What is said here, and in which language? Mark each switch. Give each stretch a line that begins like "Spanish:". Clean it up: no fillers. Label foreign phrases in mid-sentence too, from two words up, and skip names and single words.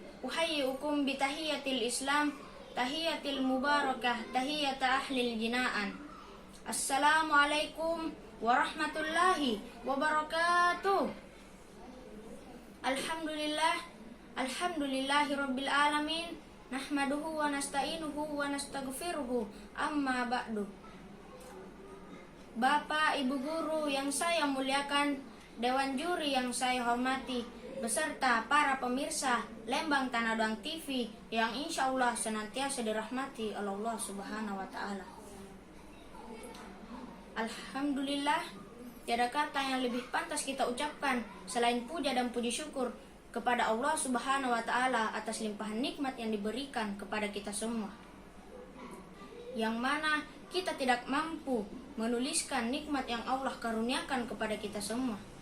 Arabic: أحييكم بتحية الإسلام تحية مباركة تحية أهل الجنان. السلام عليكم ورحمة الله وبركاته. الحمد لله رب العالمين. نحمده ونستعينه ونستغفره. أما بعد.
Indonesian: Bapak, Ibu guru yang saya muliakan, Dewan Juri yang saya hormati, beserta para pemirsa Lembang Tanah TV yang
Arabic: إن شاء الله
Indonesian: senantiasa dirahmati oleh Allah
Arabic: سبحانه وتعالى.
Indonesian: Alhamdulillah, tiada kata yang lebih pantas kita ucapkan selain puja dan puji syukur kepada Allah
Arabic: سبحانه وتعالى
Indonesian: atas limpahan nikmat yang diberikan kepada kita semua, yang mana kita tidak mampu menuliskan nikmat yang Allah karuniakan kepada kita semua.